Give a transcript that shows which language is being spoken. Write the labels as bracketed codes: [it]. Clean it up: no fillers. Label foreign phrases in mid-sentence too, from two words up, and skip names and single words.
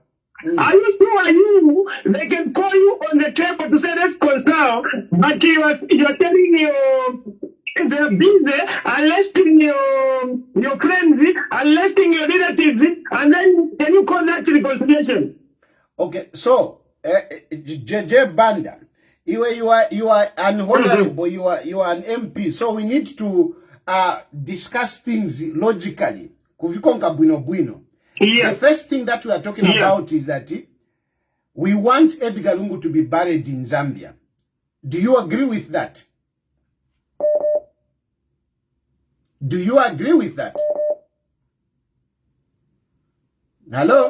[en] Are you sure they can call you on the table to say let's reconcile, but you're telling they're busy arresting your friends, arresting your relatives, and then can you call that reconciliation? Okay, so JJ Banda, you are an honorable, you are an MP, so we need to discuss things logically. [ny] Kuvikonka bwino bwino. [en] Yeah. The first thing that we are talking about is that we want Edgar Lungu to be buried in Zambia. Do you agree with that? Do you agree with that? Hello?